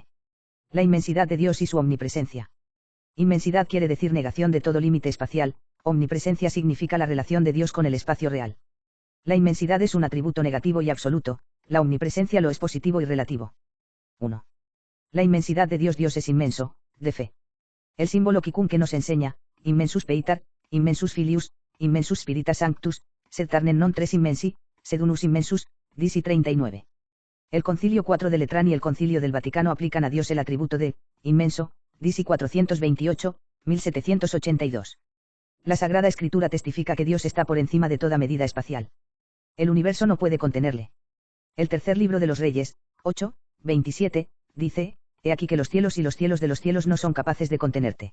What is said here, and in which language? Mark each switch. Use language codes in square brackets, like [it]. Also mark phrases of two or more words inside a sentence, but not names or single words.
[es] La inmensidad de Dios y su omnipresencia. Inmensidad quiere decir negación de todo límite espacial, omnipresencia significa la relación de Dios con el espacio real. La inmensidad es un atributo negativo y absoluto, la omnipresencia lo es positivo y relativo. 1. La inmensidad de Dios. Dios es inmenso, de fe. El símbolo quicum que nos enseña, [la] immensus peitar, immensus filius, immensus spiritus sanctus, sed tarnen non tres immensi, sed unus immensus, [es] disi 39. El Concilio 4 de Letrán y el Concilio del Vaticano aplican a Dios el atributo de, inmenso, disi 428, 1782. La Sagrada Escritura testifica que Dios está por encima de toda medida espacial. El universo no puede contenerle. El tercer libro de los Reyes, 8, 27, dice, he aquí que los cielos y los cielos de los cielos no son capaces de contenerte.